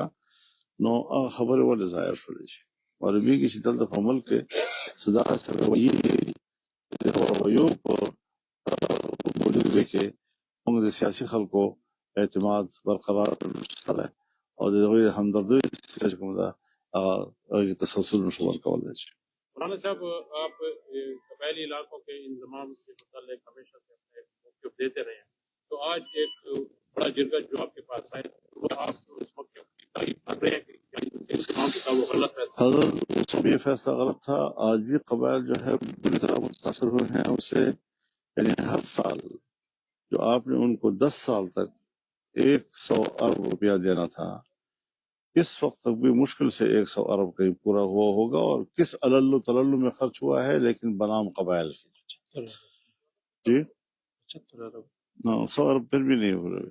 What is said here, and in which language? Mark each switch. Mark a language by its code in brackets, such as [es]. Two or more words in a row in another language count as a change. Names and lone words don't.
[ps] نو هغه خبرې ولې ظاهر شولې چې معلومیږي چې دلته په ملک کې څه داسې رویې دي چې د رویو په موجودګۍ کې موږ د سیاسي خلکو اعتماد برقرار شته دی، او د هغوی همدردۍ چې کوم ده هغه تسلسل نشو ورکولی شي. [ur] مولانا صاحب، آپ قبائلی علاقوں کے انضمام کے متعلق ہمیشہ سے اپنے موقف دیتے رہے ہیں، تو آج ایک بڑا جرگہ جو آپ کے پاس آئے، آپ اس موقف کی تعریف کر رہے ہیں کہ انضمام کا وہ غلط فیصلہ؟ حضرت اس میں یہ فیصلہ غلط تھا، آج بھی قبائل جو ہے بری طرح متاثر ہوئے ہیں اس سے، یعنی ہر سال جو آپ نے ان کو 10 سال تک 100 ارب روپیہ دینا تھا، اس وقت تک بھی مشکل سے 100 ارب کہیں پورا ہوا ہوگا، اور کس علل تلل میں خرچ ہوا ہے، لیکن بنام قبائل کی جی 100 ارب پھر بھی نہیں ہو رہے۔